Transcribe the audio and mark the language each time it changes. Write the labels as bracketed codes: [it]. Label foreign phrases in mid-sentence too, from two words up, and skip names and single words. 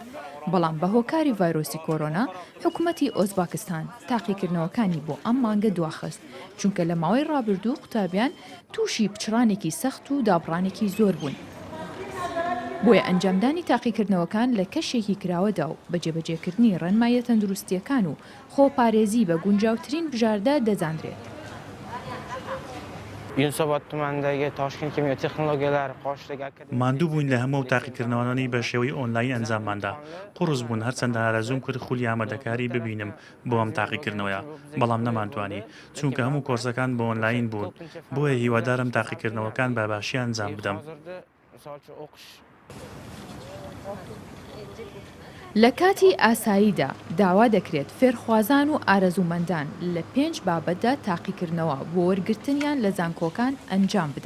[ckb] بەڵام بە هۆکاری ڤایرۆسی کۆرۆنا حکوومەتی ئۆزباکستان تاقیکردنەوەکانی بۆ ئەم مانگە دواخست چونکە لە ماوەی ڕابردوو قوتابیان تووشی پچڕانێکی سەخت و دابڕانێکی زۆر بوون. بۆیە ئەنجامدانی تاقیکردنەوەکان لە کەشێکی کراوەدا و بە جێبەجێکردنی ڕێنمایە تەندروستیەکان و خۆپارێزی بە گونجاوترین بژاردە دەزانرێت. [uz] Yunusobod tumanidagi Toshkent kimyo texnologiyalari qoshidagi akademiya [ckb] ماندوو بووین لە هەموو تاقیکردنەوەانی بە شێوەی ئۆنلاین ئەنجامماندا قوڕز بوون هەرچەندە ئارەزوم کرد خولی ئامادەکاری ببینم بۆ ئەم تاقیکردنەوەیە بەڵام نەمانتوانی چونکە هەموو کۆرسەکان بۆ ئۆنلاین بوون بۆیە هیوادارم تاقیکردنەوەکان بە باشی ئەنجام بدەم. لە کاتی ئاساییدا داوا دەکرێت فێرخوازان و ئارەزومەندان لە 5 بابەتدا تاقیکردنەوە بۆ وەرگرتنیان لە زانکۆکان ئەنجام بدەن.